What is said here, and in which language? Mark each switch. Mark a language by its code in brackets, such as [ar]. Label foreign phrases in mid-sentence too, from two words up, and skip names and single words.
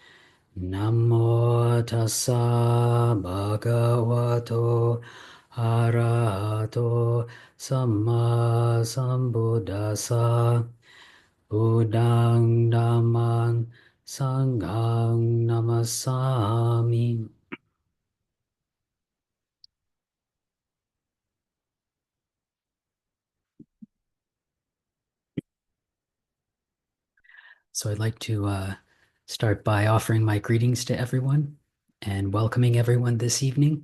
[pi] Namo tassa bhagavato arahato samma sambuddhassa. Buddhang dhammang sanghang namasami. [en] So I'd like to start by offering my greetings to everyone and welcoming everyone this evening.